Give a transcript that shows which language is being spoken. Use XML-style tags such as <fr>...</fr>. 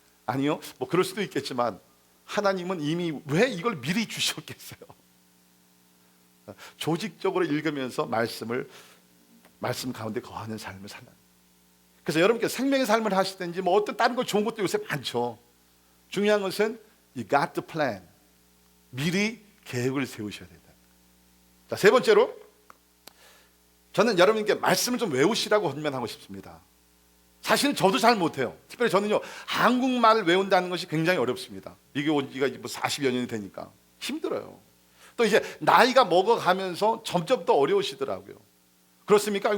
<ko>아니요, 뭐 그럴 수도 있겠지만 하나님은 이미 왜 이걸 미리 주셨겠어요? 조직적으로 읽으면서 말씀 가운데 거하는 삶을 살라. 그래서 여러분께서 생명의 삶을 하시든지 뭐 어떤 다른 거 좋은 것도 요새 많죠. 중요한 것은</ko> <en>you got the plan.</en> <ko>미리 계획을 세우셔야 된다. 자, 세 번째로 저는 여러분께 말씀을 좀 외우시라고 권면하고 싶습니다. 사실은 저도 잘 못해요. 특별히 저는요, 한국말을 외운다는 것이 굉장히 어렵습니다. 이게 온 지가 뭐 40여 년이 되니까 힘들어요. 또 이제 나이가 먹어가면서 점점 더 어려우시더라고요. 그렇습니까?</ko>